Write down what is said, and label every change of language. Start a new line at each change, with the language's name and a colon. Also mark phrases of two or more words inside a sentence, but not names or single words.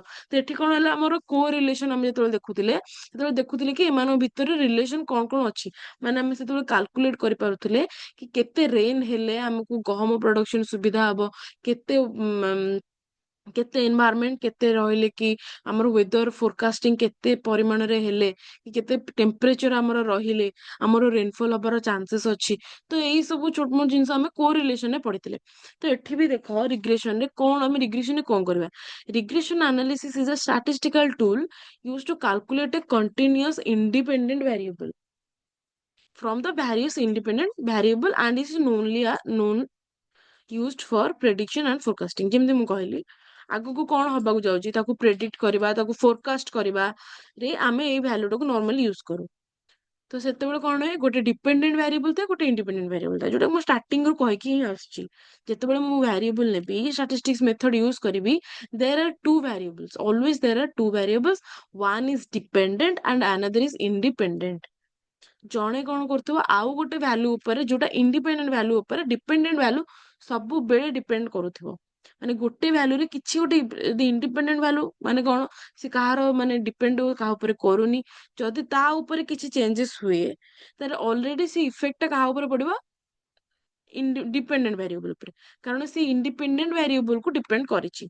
Odia: ତ ଏଠି କଣ ହେଲା, ଆମର କୋ ରିଲେସନ ଆମେ ଯେତେବେଳେ ଦେଖୁଥିଲେ, ସେତେବେଳେ ଦେଖୁଥିଲେ କି ଏମାନଙ୍କ ଭିତରେ ରିଲେସନ କଣ କଣ ଅଛି, ମାନେ ଆମେ ସେତେବେଳେ କାଲକୁଲେଟ କରିପାରୁଥିଲେ କି କେତେ ରେନ୍ ହେଲେ ଆମକୁ ଗହମ ପ୍ରଡକ୍ସନ ସୁବିଧା ହବ, କେତେ କେତେ ଏନଭାୟରନମେଣ୍ଟ କେତେ ରହିଲେ କି ଆମର
English: weather forecasting
Odia: କେତେ ପରିମାଣରେ ହେଲେ କି କେତେ ଟେମ୍ପରେଚର ଆମର ରହିଲେ ଆମର ରେନଫଲ ହବାର ଚାନ୍ସେସ୍ ଅଛି। ତ ଏଇ ସବୁ ଛୋଟ ମୋଟ ଜିନିଷ ଆମେ କୋରିଲେସନରେ ପଢିଥିଲେ। ତ ଏଠି ବି ଦେଖ ରିଗ୍ରେସନରେ କଣ, ଆମେ ରିଗ୍ରେସନରେ କଣ କରିବା?
English: regression analysis is a statistical tool used to calculate a continuous independent variable from the various independent variable and is known used for prediction and forecasting।
Odia: ଯେମିତି ମୁଁ କହିଲି ଆଗକୁ କଣ ହବାକୁ ଯାଉଛି ତାକୁ ପ୍ରେଡିକ୍ଟ କରିବା, ତାକୁ ଫୋରକାଷ୍ଟ କରିବା ରେ ଆମେ ଏଇ ଭ୍ୟାଲୁଟାକୁ
English: normally use
Odia: କରୁ। ତ ସେତେବେଳେ କଣ ହୁଏ, ଗୋଟେ
English: dependent variable
Odia: ଥାଏ, ଗୋଟେ
English: independent variable
Odia: ଥାଏ, ଯୋଉଟା ମୁଁ ଷ୍ଟାର୍ଟିଂରୁ କହିକି ହିଁ ଆସୁଛି। ଯେତେବେଳେ ମୁଁ ଭ୍ୟାରିଏବଲ ନେବି,
English: statistics method use
Odia: କରିବି,
English: there are two variables, always there are two variables, one is dependent and another is independent।
Odia: ଜଣେ କଣ କରୁଥିବ ଆଉ ଗୋଟେ ଭ୍ୟାଲୁ ଉପରେ, ଯୋଉଟା
English: independent value
Odia: ଉପରେ
English: dependent value
Odia: ସବୁବେଳେ ଡିପେଣ୍ଡ କରୁଥିବ। ମାନେ ଗୋଟେ ଭ୍ୟାଲୁରେ କିଛି ଗୋଟେ ଯଦି
English: independent value
Odia: ମାନେ କଣ, ସେ କାହାର ମାନେ ଡିପେଣ୍ଡ କାହା ଉପରେ କରୁନି। ଯଦି ତା ଉପରେ କିଛି ଚେଞ୍ଜେସ୍ ହୁଏ ତାହେଲେ ଅଲରେଡି ସେ ଇଫେକ୍ଟ ଟା କାହା ଉପରେ ପଡିବ,
English: dependent variable
Odia: ଉପରେ, କାରଣ ସେ
English: independent variableକୁ
Odia: ଡିପେଣ୍ଡ କରିଛି।